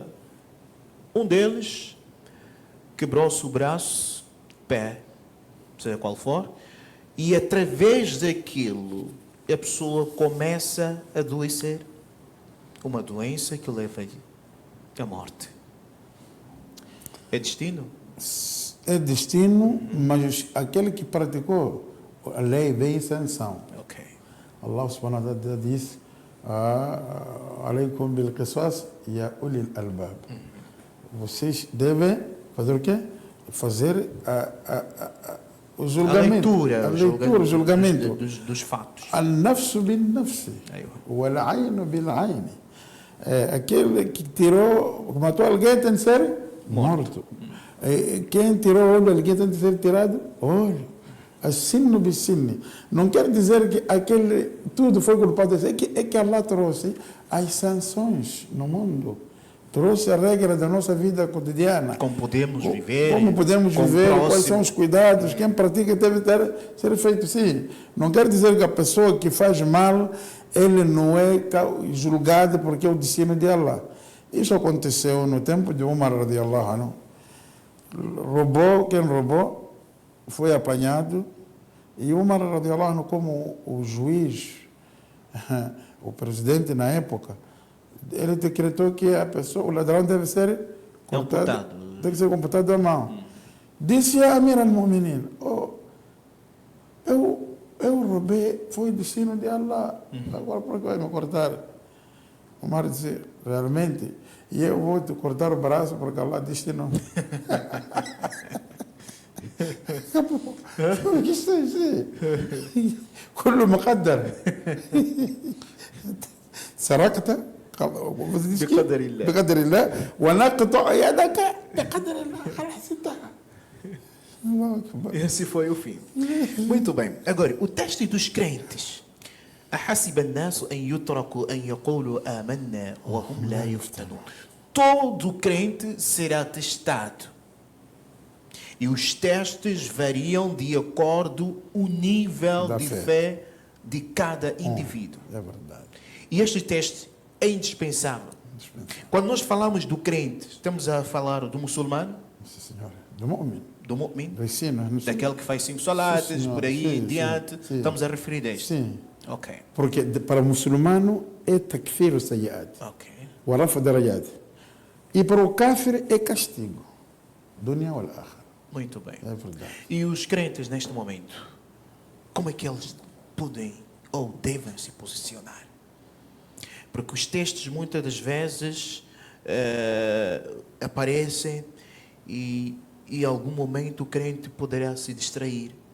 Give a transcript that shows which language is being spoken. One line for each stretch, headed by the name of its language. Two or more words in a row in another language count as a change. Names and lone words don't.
Portuguese: Um deles quebrou-se o braço, pé, seja qual for, e através daquilo a pessoa começa a adoecer. Uma doença que leva à morte. É destino? É destino, mas aquele que praticou a lei veio em sanção. Ok.
Arabic: الله سبحانه وتعالى
Portuguese: diz:
Arabic: عليكم بالقصاص يا أولي الألباب.
Portuguese: Vocês devem fazer o quê? Fazer o julgamento. A leitura, o julgamento. Dos fatos.
Arabic: النفس بالنفس. والعين بالعين.
Portuguese: Aquele que tirou, matou alguém tem de ser morto. Quem tirou o olho de alguém tem de ser tirado olho.
Arabic: السن بالسن.
Portuguese: Não quer dizer que aquele tudo foi culpado. É que Allah trouxe as sanções no mundo. Trouxe a regra da nossa vida cotidiana. Como podemos viver. Como podemos viver, quais são os cuidados. Quem pratica deve ser feito assim. Não quer dizer que a pessoa que faz mal, ele não é julgado porque é o destino de Allah. Isso aconteceu no tempo de Umar
Arabic: رضي الله عنه.
Portuguese: Quem roubou foi apanhado e Umar
Arabic: رضي الله عنه,
Portuguese: como o juiz, o presidente na época, ele decretou que a pessoa, o ladrão deve ser computado, deve ser computado à mão. Disse a
Arabic: أمير المؤمنين:
Portuguese: eu roubei, foi destino de Allah, agora por que vai me cortar? Umar disse: realmente, e eu vou te cortar o braço porque Allah destinou. Isso é isso.
Arabic: كله مقدر. سرقت بقدر الله ونقطع يدك بقدر الله. خلاص انتهى.
Portuguese: Esse foi o fim. Muito bem. Agora, o teste dos crentes.
Arabic: أحسب الناس أن يتركوا أن يقولوا آمنا وهم لا يفتنون.
Portuguese: Todo crente será testado. E os testes variam de acordo com o nível de fé de cada indivíduo. É verdade. E este teste é indispensável. Quando nós falamos do crente, estamos a falar do muçulmano? Sim, senhora. Do mu'min. Do mu'min? Do ensino. Daquele que faz 5 salates, por aí em diante. Sim. Estamos a referir a este? Sim. Ok. Porque para o muçulmano é
Arabic: تكفير السيئات.
Portuguese: Ok. O
Arabic: رفع درجات.
Portuguese: E para o kafir é castigo.
Arabic: دنيا والآخر.
Portuguese: Muito bem. É verdade. E os crentes, neste momento, como é que eles podem ou devem se posicionar? Porque os testes, muitas das vezes, aparecem e em algum momento o crente poderá se distrair.